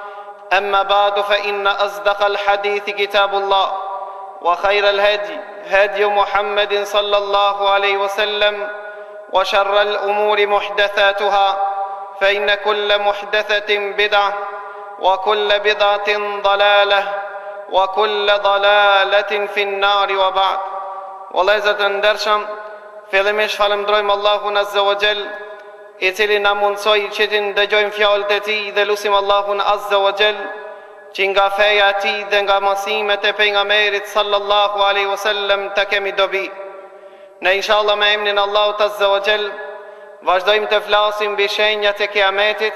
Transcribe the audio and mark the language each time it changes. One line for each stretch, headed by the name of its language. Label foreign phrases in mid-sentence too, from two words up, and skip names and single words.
Arabic: أما بعد فإن أصدق الحديث كتاب الله وخير الهدي هدي محمد صلى الله عليه وسلم وشر الأمور محدثاتها فإن كل محدثة بدعة وكل بدعة ضلالة وكل ضلالة في النار وبعد والله إذا ندرشم
Albanian: fillimisht falemndrojmë Allahun
Arabic: عز وجل
Albanian: I cili na mundsoi që të ndëgjojmë fjalët e tij dhe lutim Allahun
Arabic: عز وجل
Albanian: që nga feja e tij dhe nga mësimet e pejgamberit
Arabic: صلى الله عليه وسلم
Albanian: të kemi dobi. Ne inshallah me emrin Allahut
Arabic: عز وجل
Albanian: vazhdojmë të flasim mbi shenjat e Kiametit.